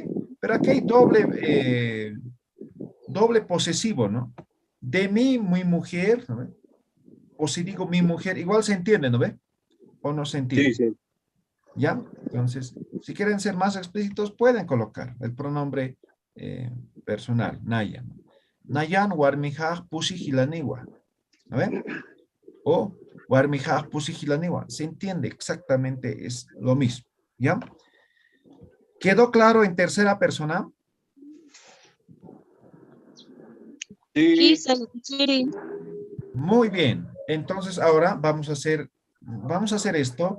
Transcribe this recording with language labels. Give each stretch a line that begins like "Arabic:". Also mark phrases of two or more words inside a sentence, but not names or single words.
Spanish: Pero aquí hay doble posesivo, ¿no? De mí, mi mujer, ¿no ve? O si digo mi mujer, igual se entiende, ¿no ve? ¿O no se entiende? Sí, sí. ¿Ya? Entonces, si quieren ser más explícitos, pueden colocar el pronombre personal,
Aymara: Nayan. Nayan warmijaj pusi hilaniwa.
Spanish: ¿No ven?
Aymara: O warmijaj pusi hilaniwa.
Spanish: Se entiende exactamente, es lo mismo. ¿Ya? ¿Quedó claro en tercera persona? Sí.
Aymara: Kisa, Chiri,
Spanish: Muy bien. Entonces ahora vamos a hacer esto.